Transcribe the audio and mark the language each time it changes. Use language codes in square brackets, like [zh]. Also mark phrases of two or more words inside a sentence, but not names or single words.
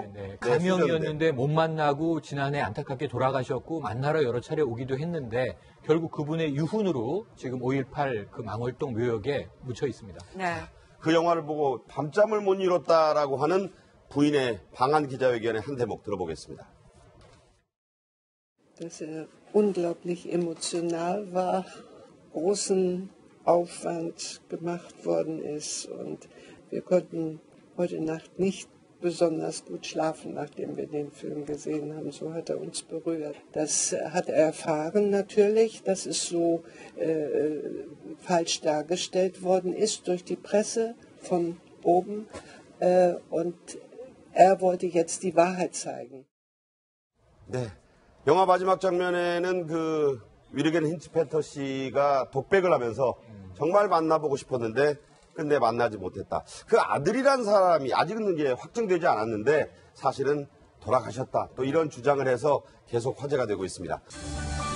[ko] 감염이었는데 못 만나고 지난해 안타깝게 돌아가셨고 만나러 여러 차례 오기도 했는데 결국 그분의 유훈으로 지금 5.18 그 망월동 묘역에 묻혀 있습니다. 그 영화를 보고 밤잠을 못 이뤘다라고 하는 부인의 방한 기자회견의 한 대목 들어보겠습니다. [de] Dass unglaublich emotional war, großen Aufwand gemacht worden ist und wir konnten heute Nacht nicht besonders gut schlafen, nachdem wir den Film gesehen haben. So hat er uns berührt. Das hat er erfahren natürlich, dass es so falsch dargestellt worden ist durch die Presse von oben und er wollte jetzt die Wahrheit zeigen. [ko] 영화 마지막 장면에는 그 위르겐 힌츠페터 씨가 독백을 하면서 정말 만나보고 싶었는데 근데 만나지 못했다. 그 아들이란 사람이 아직은 이제 확정되지 않았는데 사실은 돌아가셨다. 또 이런 주장을 해서 계속 화제가 되고 있습니다.